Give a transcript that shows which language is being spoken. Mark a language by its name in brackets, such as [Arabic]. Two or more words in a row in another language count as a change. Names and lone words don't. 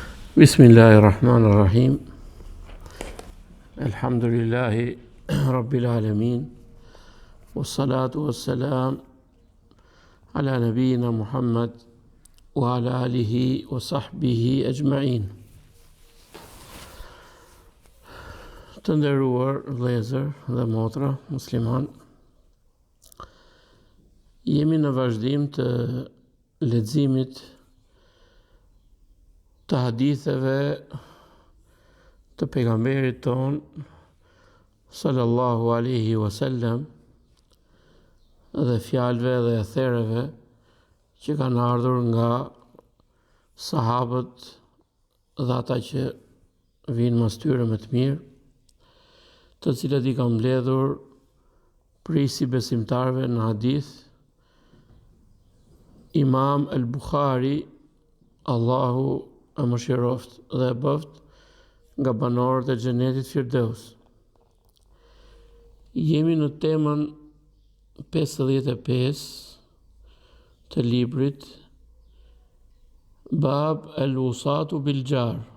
[Arabic] بسم الله الرحمن الرحيم الحمد لله رب العالمين. والصلاة والسلام على نبينا محمد وعلى آله وصحبه أجمعين. [Albanian] Të nderuar vëllezër dhe motra musliman, jemi në vazhdim të leximit të haditheve të pejgamberit ton [Arabic] صلى الله عليه وسلم [Albanian] dhe fjalëve dhe ethereve që kanë ardhur nga sahabët dhe ata që vinë mas tyre më të mirë, të cilët i kanë mbledhur prisi besimtarve në hadith Imam al-Bukhari, Allahu e mëshiroft dhe e bëft nga banorët e xhenetit Firdaus. Jemi në temën 55 të librit Bab el-Usatu bil-Jar.